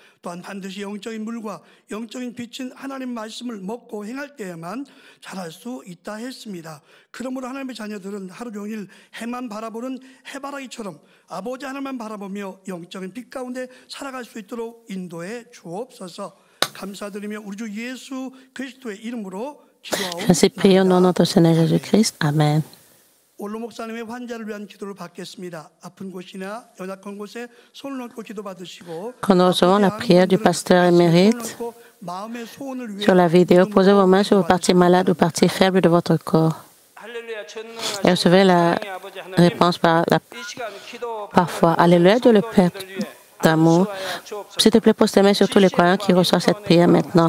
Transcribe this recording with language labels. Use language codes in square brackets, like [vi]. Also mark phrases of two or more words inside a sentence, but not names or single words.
[ko] 또한 반드시 영적인 물과 영적인 빛인 하나님 말씀을 먹고 행할 때에만 자랄 수 있다 했습니다. 그러므로 하나님의 자녀들은 하루 종일 해만 바라보는 해바라기처럼 아버지 하나님만 바라보며 영적인 빛 가운데 살아갈 수 있도록 인도해 주옵소서. 감사드리며 우리 주 예수 그리스도의 이름으로 기도하옵나이다. [fr] Ainsi prions au nom de notre Seigneur Jésus-Christ. Amen. [ko] 올로 목사님의 환자를 위한 기도를 받겠습니다. 아픈 곳이나 연약한 곳에 손을 얹고 기도 받으시고 [fr] Quand nous recevons la prière du pasteur émérite sur la vidéo, posez vos mains sur vos parties malades ou parties faibles de votre corps et recevez la réponse parfois. Alléluia, Dieu le Père d'amour. S'il te plaît, pose tes mains sur tous les croyants qui reçoivent cette prière maintenant.